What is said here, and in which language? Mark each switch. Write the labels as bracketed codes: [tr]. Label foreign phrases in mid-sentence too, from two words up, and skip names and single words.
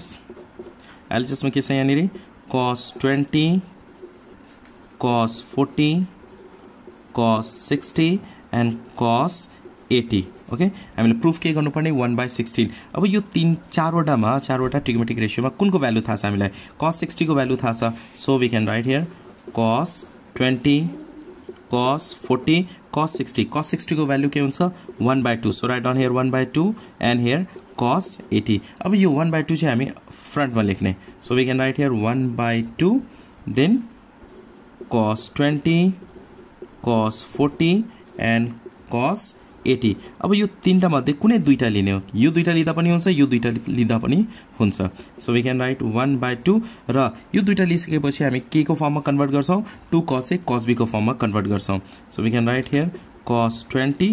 [ne] एलएचएस में के छ यहाँनिर cos 20 cos 40 cos 60 and cos 80। ओके, हामीले प्रूफ के गर्नुपर्ने 1/16। अब यो चारवटा ट्रिगोनोमेट्रिक रेशियोमा कुनको भ्यालु थाहा छ हामीलाई, cos 60 को भ्यालु थाहा छ, [en] so we can write here cos 20 cos 40 cos 60। cos 60 [ne] को भ्यालु के हुन्छ [en] 1/2, so write down here 1/2 and here cos 80। [ne] अब यो 1/2 चाहिँ हामी फ्रन्टमा लेख्ने, [en] so we can write here 1/2 then cos 20 cos 40 and cos 80। [ne] अब यो तीनटा मध्ये कुनै दुईटा लिने हो, यो दुईटा लिँदा पनि हुन्छ, यो दुईटा लिँदा पनि हुन्छ, [en] so we can write [ne] 1/2 र यो दुईटा लिइसकेपछि हामी के को फर्ममा कन्भर्ट गर्छौं, 2 cos A cos B को फर्ममा कन्भर्ट गर्छौं, [en] so we can write here [ne] cos 20।